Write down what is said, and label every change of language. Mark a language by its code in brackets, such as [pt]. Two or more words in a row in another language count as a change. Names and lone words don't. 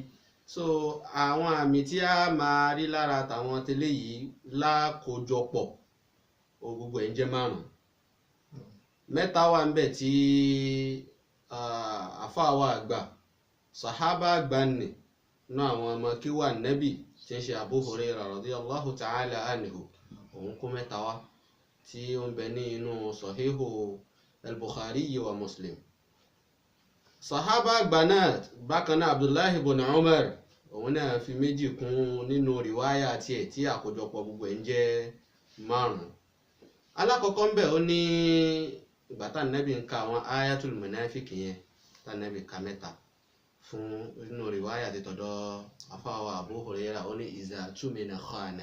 [yo] So àwọn àmì tí a máa rí lára tàwọn tẹ́lẹ̀ yìí lákòójọpọ̀ gbogbo ẹ̀ ń jẹ́ 5. Mẹ́ta wà ń bẹ tí àfáà wa àgbà, sàhábà àgbà nì nínú àwọn ọmọ kí wà nẹ́bì tí ń ṣe Abu Hurairah [ar] رضي الله تعالى عنه. [yo] Òun kó 3 wá tí ó ń bẹ ní inú Sahihu al-Bukhari wa Muslim. Sàhábà àgbà náà bákan náà Abdullahi ibn Umar, òun náà fi 2 kún nínú rìwáyà tiẹ̀ tí àkójọpọ̀ gbogbo ẹ̀ ń jẹ́ 5. Alákọ̀ọ́kọ́ ń bẹ, ó ní ìgbà tá Nábì ń ka àwọn [ar] آية المنافق [yo] yẹn, tá Nábì ka 3 fún nínú rìwáyà ti tọ̀dọ̀ àfáà Abu Hurairah, ó ní [ar] إذا اؤتمن خان.